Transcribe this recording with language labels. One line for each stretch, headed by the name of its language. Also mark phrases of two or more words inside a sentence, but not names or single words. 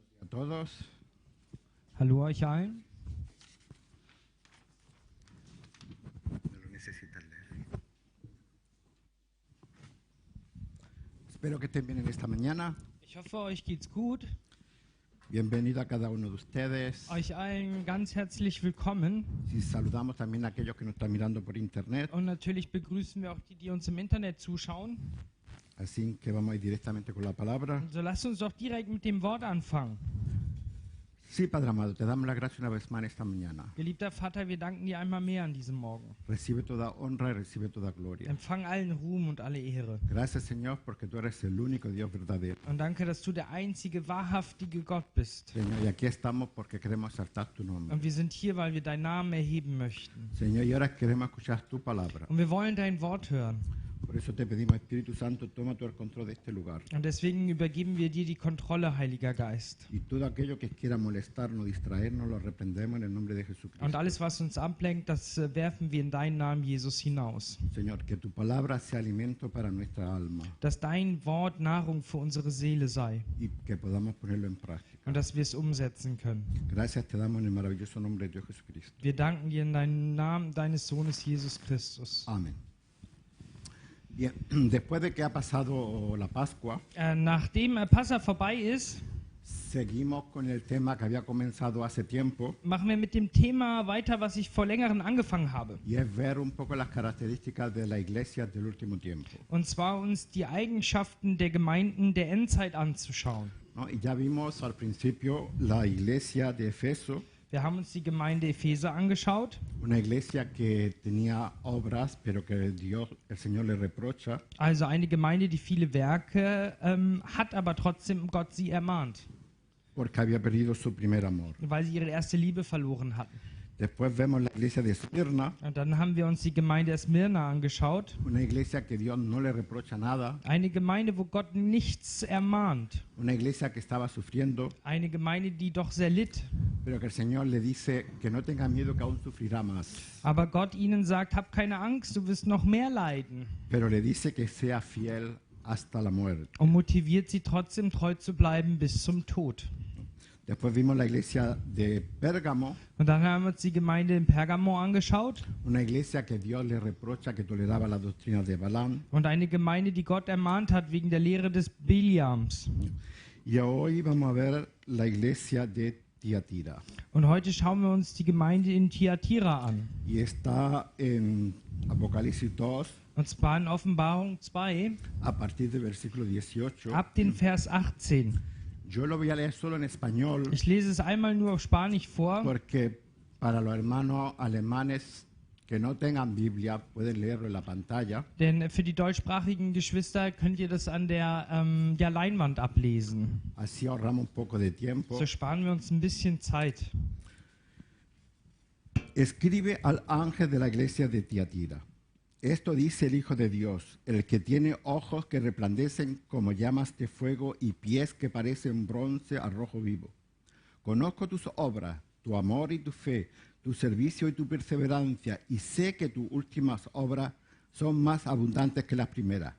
Spanish: todos.
German: Hallo euch allen.
Spanish: No lo necesitan leer. Espero que estén bien en esta mañana.
German: Ich hoffe, euch geht's gut.
Spanish: Bienvenido a cada uno de ustedes.
German: Euch allen ganz herzlich willkommen.
Spanish: Y saludamos también a aquellos que nos están mirando por internet.
German: Und natürlich begrüßen wir auch die, die uns im Internet zuschauen.
Spanish: Así que vamos a ir directamente con la palabra.
German: So lasst uns doch direkt mit dem Wort anfangen.
Spanish: Sí, Padre amado, te damos la gracia una vez más en esta mañana.
German: Geliebter Vater, wir danken dir einmal mehr an diesem Morgen.
Spanish: Recibe toda honra y recibe toda gloria.
German: Empfang allen Ruhm und alle Ehre.
Spanish: Gracias, Señor, porque tú eres el único Dios verdadero.
German: Und danke, dass du der einzige, wahrhaftige Gott bist.
Spanish: Señor, y aquí estamos porque queremos exaltar tu nombre.
German: Und wir sind hier, weil wir deinen Namen erheben möchten.
Spanish: Señor, y ahora queremos escuchar tu palabra.
German: Und wir wollen dein Wort hören.
Spanish: Por eso te pedimos, Espíritu Santo, toma todo el control de este lugar.
German: Und deswegen übergeben wir dir die Kontrolle, Heiliger Geist.
Spanish: Y todo aquello que quiera molestarnos, distraernos, lo reprendemos en el nombre de Jesucristo.
German: Und alles, was uns ablenkt, das werfen wir in deinen Namen, Jesus, hinaus.
Spanish: Señor, que tu palabra sea alimento para nuestra alma
German: Dass dein Wort Nahrung für unsere Seele sei
Spanish: y que podamos ponerlo en práctica.
German: und dass wir es umsetzen können.
Spanish: Gracias te damos en el maravilloso nombre de Dios Jesucristo.
German: Wir danken dir in deinem Namen deines Sohnes Jesus Christus.
Spanish: Amén. Bien, después de que ha pasado la Pascua,
German: Nachdem Passa vorbei ist,
Spanish: seguimos con el tema que había comenzado hace tiempo
German: machen wir mit dem Thema weiter, was ich vor längerem angefangen habe.
Spanish: y es ver un poco las características de la iglesia del último tiempo,
German: Und zwar uns die Eigenschaften der Gemeinden der Endzeit anzuschauen.
Spanish: ¿no? Y ya vimos al principio la iglesia de Efeso,
German: Wir haben uns die Gemeinde Epheser angeschaut.
Spanish: una iglesia que tenía obras, pero que Dios, el Señor le reprocha,
German: Also eine Gemeinde, die viele Werke hat, aber trotzdem Gott sie ermahnt,
Spanish: porque había perdido su primer amor.
German: weil sie ihre erste Liebe verloren hatten.
Spanish: Después vemos la iglesia de Esmirna,
German: Und dann haben wir uns die Gemeinde Smyrna angeschaut.
Spanish: una iglesia que Dios no le reprocha nada,
German: Eine Gemeinde, wo Gott nichts ermahnt.
Spanish: una iglesia que estaba sufriendo,
German: Eine Gemeinde, die doch sehr litt.
Spanish: pero que el Señor le dice que no tenga miedo, que aún sufrirá más.
German: Aber Gott ihnen sagt, hab keine Angst, du wirst noch mehr leiden.
Spanish: Pero le dice que sea fiel hasta la muerte.
German: Und motiviert sie trotzdem treu zu bleiben bis zum Tod.
Spanish: Después vimos la iglesia de Pérgamo,
German: Und dann haben wir uns die Gemeinde in Pergamo angeschaut.
Spanish: una iglesia que Dios le reprocha que toleraba la doctrina de Balaam.
German: Und eine Gemeinde, die Gott ermahnt hat wegen der Lehre des Biliams.
Spanish: Y hoy vamos a ver la iglesia de Tiatira.
German: Und heute schauen wir uns die Gemeinde in Thyatira an.
Spanish: Y está en Apocalipsis 2,
German: Und zwar in Offenbarung 2,
Spanish: a partir del versículo 18.
German: ab den Vers 18.
Spanish: Yo lo voy a leer solo en español
German: Ich lese es einmal nur auf Spanisch vor,
Spanish: porque para los hermanos alemanes que no tengan Biblia pueden leerlo en la pantalla.
German: denn für die deutschsprachigen Geschwister könnt ihr das an der Leinwand ablesen.
Spanish: Así ahorramos un poco de tiempo.
German: So sparen wir uns ein bisschen Zeit.
Spanish: Escribe al ángel de la iglesia de Tiatira. Esto dice el Hijo de Dios, el que tiene ojos que resplandecen como llamas de fuego y pies que parecen bronce al rojo vivo. Conozco tus obras, tu amor y tu fe, tu servicio y tu perseverancia, y sé que tus últimas obras son más abundantes que las primeras.